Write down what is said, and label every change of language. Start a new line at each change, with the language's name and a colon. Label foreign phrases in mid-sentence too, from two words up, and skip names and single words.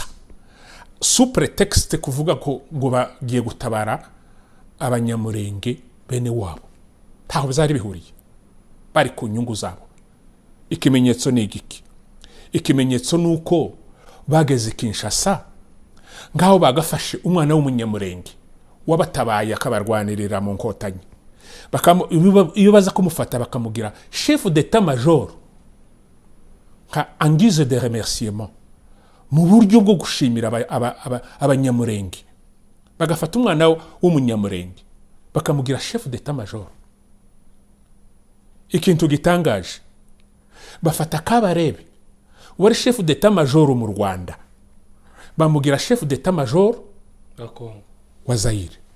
Kinyarwanda: Pretext kuvuga ko ngo bagiye gutabara abanyamurenge bene wabo, ntaho bizari bihuriye, bari ku nyungu zabo. Ikimenyetso ni igiki? Ikimenyetso nuko bageze Kinshasa, ngaho bagafashe umwana w'umunyamurenge wabatabaye akabarwanirira mu nkotanyi. Iyo baza kumufata bakamugira
French: chef d'état major en guise de remerciement,
Kinyarwanda: mu buryo bwo gushimira abanyamurenge. Bagafata umwana w'umunyamurenge bakamugira
French: chef d'état major.
Kinyarwanda: Ikintu gitangaje, bafata Kabarebe wari
French: chef d'état major
Kinyarwanda: mu Rwanda, bamugira
French: chef d'état major
Kinyarwanda: wa Zaire.